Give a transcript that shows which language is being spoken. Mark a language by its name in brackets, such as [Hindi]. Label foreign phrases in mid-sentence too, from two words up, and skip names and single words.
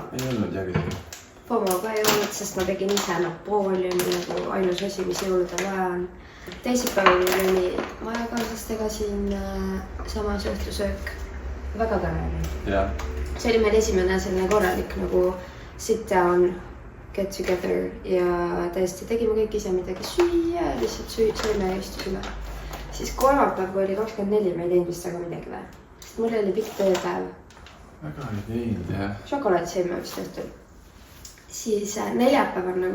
[Estonian] Ei olnud jäägi. Pomo ka ei olnud, sest ma tegin ise Napoleoni nagu ainus asi, mis jõuludel vaja on. Teisipäeval oli majakaaslastega siin samas õhtusöök. Väga tore oli. Ja. See oli meil esimene selline korralik nagu [English] sit down get together [Estonian] ja tõesti tegime kõik ise midagi süüa, lihtsalt söime ja istusime. Siis kolmapäev, kui oli 24, ma ei teinud vist väga midagi või. Sest mul oli pikk tööpäev. Väga ei teinud, jah. Šokolaad sõime vist õhtul. Siis neljapäev on nagu